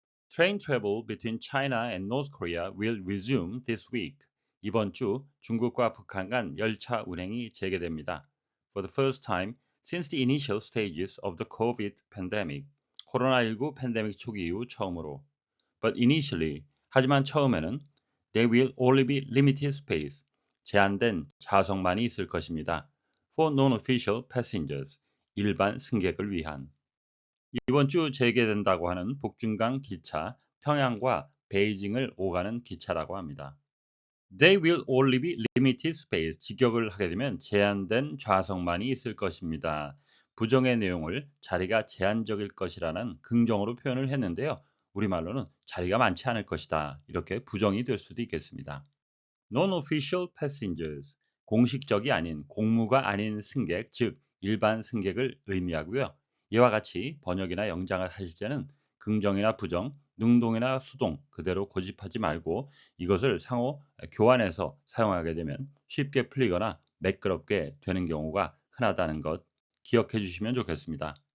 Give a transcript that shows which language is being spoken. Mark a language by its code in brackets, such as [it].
[en] Train travel between China and North Korea will resume this week. [ko] 이번 주 중국과 북한 간 열차 운행이 재개됩니다. [en] For the first time since the initial stages of the COVID pandemic. [ko] 코로나19 팬데믹 초기 이후 처음으로. [en] But initially, [ko] 하지만 처음에는 [en] there will only be limited space. [ko] 제한된 좌석만이 있을 것입니다. [en] For non-official passengers. [ko] 일반 승객을 위한. 이번 주 재개된다고 하는 북중간 기차 평양과 베이징을 오가는 기차라고 합니다. [en] They will only be limited space. [ko] 직역을 하게 되면 제한된 좌석만이 있을 것입니다. 부정의 내용을 자리가 제한적일 것이라는 긍정으로 표현을 했는데요. 우리말로는 자리가 많지 않을 것이다. 이렇게 부정이 될 수도 있겠습니다. [en] Non-official passengers. [ko] 공식적이 아닌 공무가 아닌 승객, 즉 일반 승객을 의미하고요. 이와 같이 번역이나 영장을 하실 때는 긍정이나 부정, 능동이나 수동 그대로 고집하지 말고 이것을 상호 교환해서 사용하게 되면 쉽게 풀리거나 매끄럽게 되는 경우가 흔하다는 것 기억해 주시면 좋겠습니다.